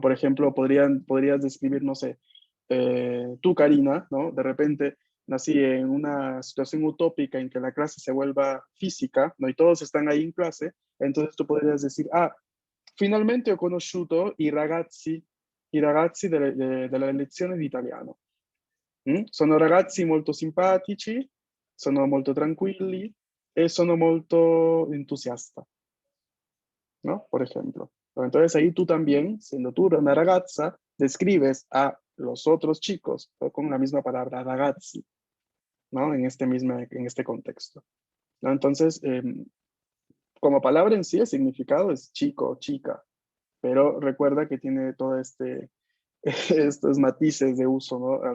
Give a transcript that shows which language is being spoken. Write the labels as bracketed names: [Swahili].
[Spanish] Por ejemplo, podrías describir, no sé, tú, Karina, ¿no? De repente nací en una situación utópica en que la clase se vuelva física, ¿no? Y todos están ahí en clase, entonces tú podrías decir, ah, finalmente [Italian] ho conosciuto i ragazzi delle lezioni di italiano. Sono ragazzi molto simpatici, sono molto tranquilli e sono molto entusiasta, ¿no? [Spanish] Por ejemplo. Entonces ahí tú también, siendo tú una ragazza, describes a los otros chicos, ¿no? Con la misma palabra ragazzi, ¿no? En este contexto, ¿no? Entonces, como palabra en sí, el significado es chico, chica, pero recuerda que tiene todo estos matices de uso, ¿no?